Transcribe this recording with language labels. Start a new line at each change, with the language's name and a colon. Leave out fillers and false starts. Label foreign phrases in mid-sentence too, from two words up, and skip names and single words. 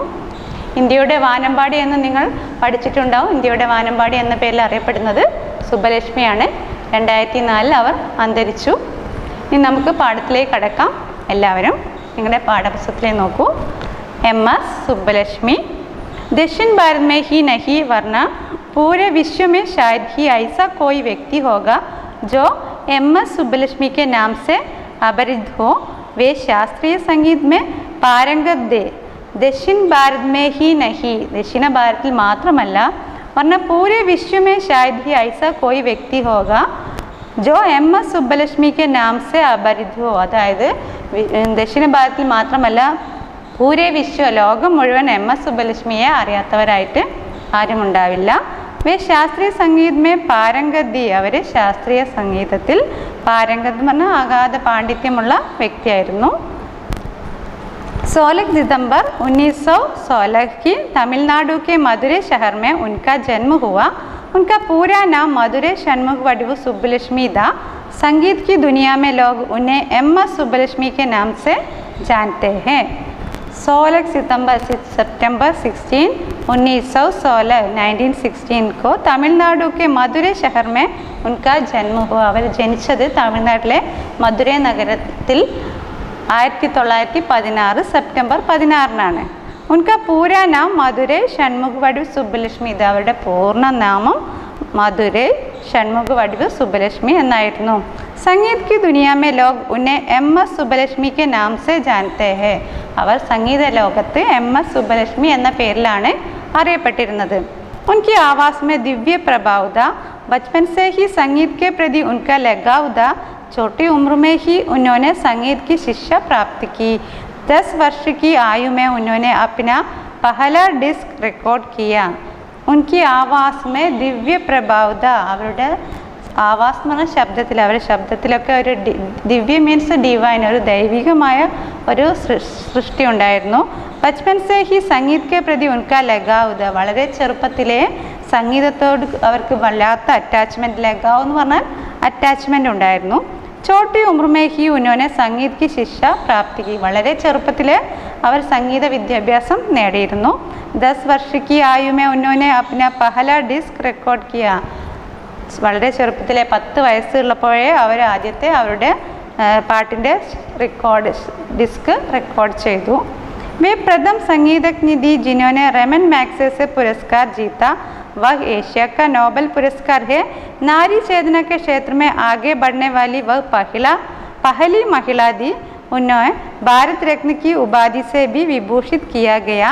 Malayalam: ഇന്ത്യയുടെ വാനമ്പാടി എന്ന് നിങ്ങൾ പഠിച്ചിട്ടുണ്ടാവും. ഇന്ത്യയുടെ വാനമ്പാടി എന്ന പേരിൽ അറിയപ്പെടുന്നത് സുബ്ബലക്ഷ്മിയാണ്. 2004 അവർ അന്തരിച്ചു. ഇനി നമുക്ക് പാഠത്തിലേക്ക് കടക്കാം. എല്ലാവരും നിങ്ങളുടെ പാഠപുസ്തകത്തിലേക്ക് നോക്കൂ. എം.എസ്.
Hindi: സുബ്ബലക്ഷ്മി दक्षिण भारत में ही नहीं वरना पूरे विश्व में शायद ही ऐसा कोई व्यक्ति होगा जो एम.एस. सुब्बलक्ष्मी के नाम से अपरिचित हो। वे शास्त्रीय संगीत में पारंगत थे. दक्षिण भारत में ही नहीं, दक्षिण भारत
Malayalam: മാത്രമല്ല,
Hindi: वरना पूरे विश्व में शायद ही ऐसा कोई व्यक्ति होगा जो एम.एस. सुब्बलक्ष्मी के नाम से अपरिचित हो.
Malayalam: അതായത് ദക്ഷിണ ഭാരതത്തിൽ മാത്രമല്ല,
Hindi: पूरे विश्व
Malayalam: ലോകം മുഴുവൻ എം.എസ്. സുബ്ബലക്ഷ്മിയെ അറിയാത്തവരായിട്ട് ആരും ഉണ്ടാവില്ല.
Hindi: वे शास्त्रीय संगीत में पारंगत थी,
Malayalam: അവർ ശാസ്ത്രീയ സംഗീതത്തിൽ പാരംഗത് എന്ന് പറഞ്ഞാൽ അഗാധ പാണ്ഡിത്യമുള്ള വ്യക്തിയായിരുന്നു.
Hindi: 16 दिसंबर 1916 की तमिलनाडु के मदुरै शहर में उनका जन्म हुआ. उनका पूरा नाम मदुरै षणमुख वडिवु सुब्बलक्ष्मी था. संगीत की दुनिया में लोग उन्हें एम.एस. सुब्बलक्ष्मी के नाम से जानते हैं. 16 सितंबर 16 1916 1916 को तमिलनाडु के मदुरै शहर में उनका जन्म हुआ.
Malayalam: അവർ ജനിച്ചത് തമിഴ്നാട്ടിലെ മധുരൈ നഗരത്തിൽ 1916 സെപ്റ്റംബർ 16
Hindi: उनका पूरा नाम
Malayalam: മധുരൈ ഷൺമുഖ് വടിവ് സുബ്ബലക്ഷ്മി. ഇത് അവരുടെ പൂർണ്ണ നാമം മധുരൈ ഷൺമുഖ് വടിവ് സുബ്ബലക്ഷ്മി എന്നായിരുന്നു.
Hindi: संगीत की दुनिया में लोग उन्हें एम.एस. सुब्बलक्ष्मी के नाम से जानते हैं.
Malayalam: അവർ സംഗീത ലോകത്ത് എം.എസ്. സുബ്ബലക്ഷ്മി എന്ന പേരിലാണ് അറിയപ്പെട്ടിരുന്നത്.
Hindi: उनकी आवाज़ में दिव्य प्रभाव था. बचपन से ही संगीत के प्रति उनका लगाव था. छोटी उम्र में ही उन्होंने संगीत की शिक्षा प्राप्त की. 10 वर्ष की आयु में उन्होंने अपना पहला डिस्क रिकॉर्ड किया. उनकी आवास में दिव्य प्रभाव था.
Malayalam: അവരുടെ ആവാസ് എന്ന് പറഞ്ഞ ശബ്ദത്തിൽ, അവരുടെ ശബ്ദത്തിലൊക്കെ ഒരു ദിവ്യ
English: means divine,
Malayalam: ഒരു ദൈവികമായ ഒരു സൃഷ്ടി ഉണ്ടായിരുന്നു.
Hindi: बचपन से ही संगीत के प्रति उनका लगाव था.
Malayalam: വളരെ ചെറുപ്പത്തിലെ സംഗീതത്തോട് അവർക്ക് വല്ലാത്ത അറ്റാച്ച്മെൻറ്റ്, ലഗാവ് എന്ന് പറഞ്ഞാൽ അറ്റാച്ച്മെൻറ്റ് ഉണ്ടായിരുന്നു.
Hindi: छोटी उम्र में ही उन्होंने संगीत की शिक्षा प्राप्ति.
Malayalam: വളരെ ചെറുപ്പത്തിൽ അവർ സംഗീത വിദ്യാഭ്യാസം നേടിയിരുന്നു.
Hindi: 10 वर्ष की आयु में उन्होंने अपना पहला डिस्क रिकॉर्ड किया.
Malayalam: വളരെ ചെറുപ്പത്തിലെ 10 വയസ്സുള്ളപ്പോഴേ അവർ ആദ്യത്തെ അവരുടെ പാട്ടിൻ്റെ ഡിസ്ക് റെക്കോർഡ് ചെയ്തു.
Hindi: वे प्रथम संगीतज्ञ थी जिन्होंने रमन मैग्सेसे से पुरस्कार जीता. वह एशिया का नोबेल पुरस्कार है. नारी चेतना के क्षेत्र में आगे बढ़ने वाली वह पहली महिला थी. उन्हें भारत रत्न की उपाधि से भी विभूषित किया गया.